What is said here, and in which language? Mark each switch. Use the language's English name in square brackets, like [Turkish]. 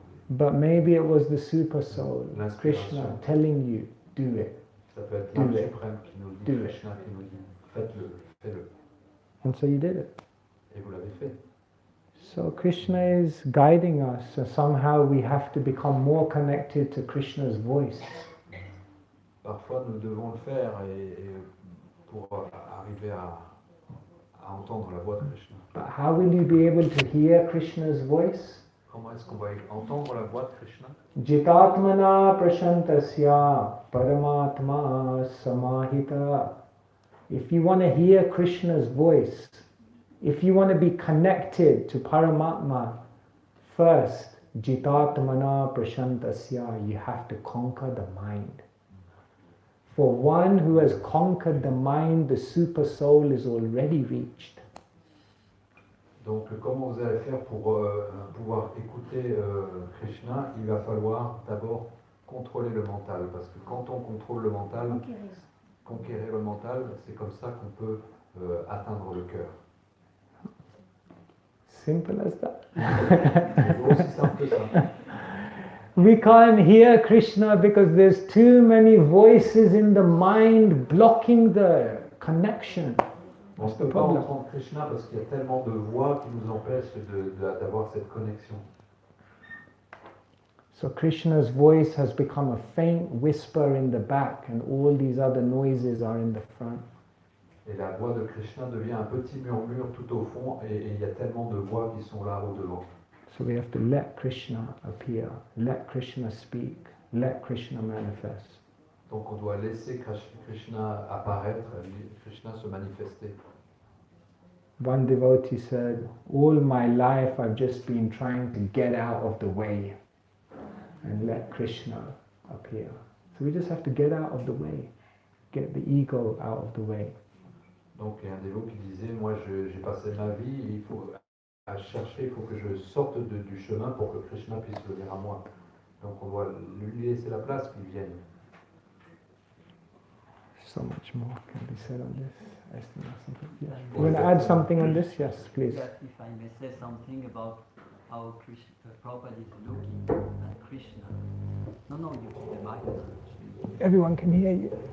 [English] But maybe it was the super soul, Krishna, telling you, do it. [French] Ça peut être l'âme suprême qui nous dit, Krishna qui nous dit, faites-le, fais-le. [English] And so you did it. [French] Et vous l'avez fait. [English] So Krishna is guiding us. So somehow we have to become more connected to Krishna's voice. [French] Parfois nous devons le faire et pour arriver à entendre la voix de Krishna. [English] But how will you be able to hear Krishna's voice? [French] Comment est-ce qu'on va entendre la voix de Krishna? [Sanskrit] Jitatmana prashantasya paramatma samahita. [English] If you want to hear Krishna's voice, if you want to be connected to Paramatma, first, [Sanskrit] jitatmana prashantasya, [English] you have to conquer the mind. For one who has conquered the mind, the super soul is already reached. [French] Donc, comment vous allez faire pour pouvoir écouter Krishna? Il va falloir d'abord contrôler le mental, parce que quand on contrôle le mental, conquérir le mental, c'est comme ça qu'on peut atteindre le cœur. [English] Simple as that. [French] C'est aussi simple que ça. [English] We can't hear Krishna because there's too many voices in the mind blocking the connection. [French] On ne peut pas entendre Krishna parce qu'il y a tellement de voix qui nous empêchent d'avoir cette connexion. [English] So Krishna's voice has become a faint whisper in the back and all these other noises are in the front. [French] Et la voix de Krishna devient un petit murmure tout au fond et il y a tellement de voix qui sont là au devant. [English] So we have to let Krishna appear, let Krishna speak, let Krishna manifest. [French] Donc on doit laisser Krishna apparaître, Krishna se manifester. [English] One devotee said, all my life I've just been trying to get out of the way and let Krishna appear. So we just have to get out of the way, get the ego out of the way. [French] Donc il y a un dévot qui disait, moi j'ai passé ma vie, il faut à chercher, il faut que je sorte du chemin pour que Krishna puisse venir à moi. Donc on doit lui laisser la place qu'il vienne. [English] So much more can be said on this. Yes. You want to add something on this? Yes, please. Yes, if I may say something about how Prabhupada is looking at Krishna. No, you keep the mic. Everyone can hear you.